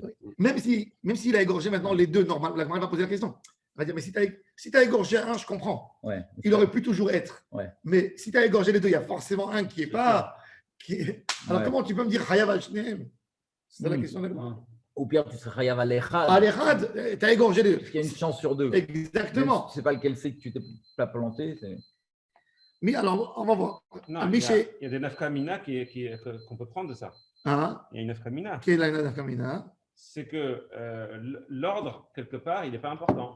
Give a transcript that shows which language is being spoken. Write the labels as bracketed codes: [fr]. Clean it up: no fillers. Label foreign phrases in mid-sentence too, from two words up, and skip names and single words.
[fr] Même s'il a égorgé maintenant les deux, normalement, la Gemara va poser la question. Elle va dire, mais si tu as égorgé un, je comprends. Il aurait pu toujours être. Mais si tu as égorgé les deux, il y a forcément un qui n'est pas. Alors, comment tu peux me dire [he] חייב על שניים? [fr] C'est la question de la Gemara. Au pire, tu serais [he] חייב על אחד. על אחד, [fr] tu as égorgé les deux. Parce qu'il y a une chance sur deux. Exactement. Tu ne sais pas lequel c'est que tu t'es pas planté. Mais alors, on va voir. Non, il y a des nafkamina qu'on peut prendre de ça. Il y a une nafkamina. Quelle est la nafkamina? C'est que l'ordre, quelque part, il n'est pas important.